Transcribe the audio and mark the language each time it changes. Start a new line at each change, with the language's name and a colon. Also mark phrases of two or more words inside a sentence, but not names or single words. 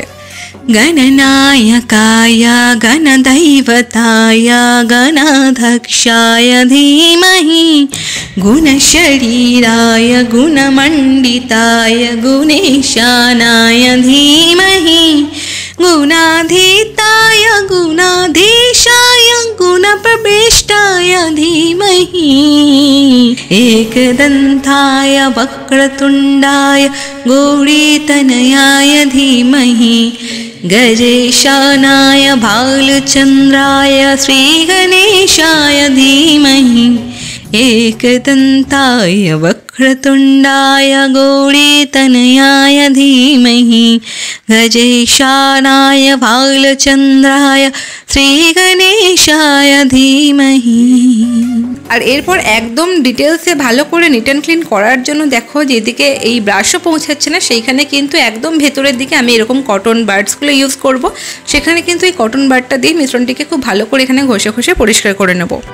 Sanskrit: গণনায়কায় গণদৈবতায় গণাধ্যক্ষায় ধীমহি গুণশরীরায় গুণমণ্ডিতায় গুণেশানায় ধীমহি গুণাধীতায় গুণাধীশায় গুণপ্রবিষ্টায় ধীমহি एकदन्ताय वक्रतुण्डाय गौरीतनयाय धीमहि गजेशानाय भालचन्द्राय श्रीगणेशाय धीमहि एकदन्ताय वक्रतुण्डाय गौरीतनयाय धीमहि गजेशानाय भालचन्द्राय শ্রীগণেশায় ধীমহি।
Bangla: আর এরপর একদম ডিটেলসে ভালো করে
English: neat and clean
Bangla: করার জন্য দেখো যেদিকে এই ব্রাশও পৌঁছাচ্ছে না সেইখানে কিন্তু একদম ভেতরের দিকে আমি এরকম
English: cotton buds use
Bangla: করব। সেখানে কিন্তু এই
English: cotton bud
Bangla: দিয়ে মিশ্রণটিকে খুব ভালো করে এখানে ঘষে ঘষে পরিষ্কার করে নেব।